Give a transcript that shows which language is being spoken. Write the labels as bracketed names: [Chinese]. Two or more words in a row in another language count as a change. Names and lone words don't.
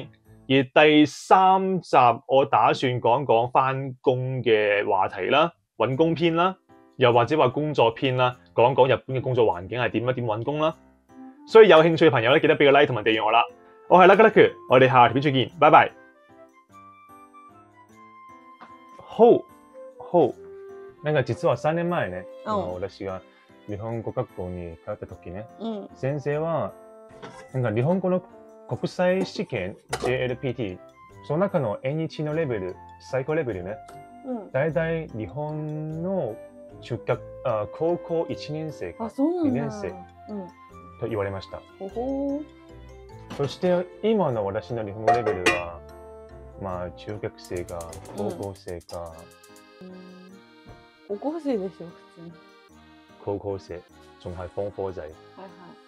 [Cantonese] 而第3集我打算講講返工嘅話題啦，揾工篇啦，又或者話工作篇啦，講講日本嘅工作環境係點啊，點揾工啦。所以有興趣嘅朋友咧，記得俾個 like 同埋訂閱我啦。我係 Lucky，我哋下條片再見，拜拜。好， [Japanese] なんか実は3年前ね、私が日本語学校に通った時ね、先生はなんか日本語の国際試験 JLPT その中の N1 のレベル最高レベルね、だいたい日本の高校1年生か2年生と言われました。そして今の私の日本語レベルはまあ中学生か高校生か、高校生でしょ普通に。 [Cantonese] 高校生仲係方科仔。係係。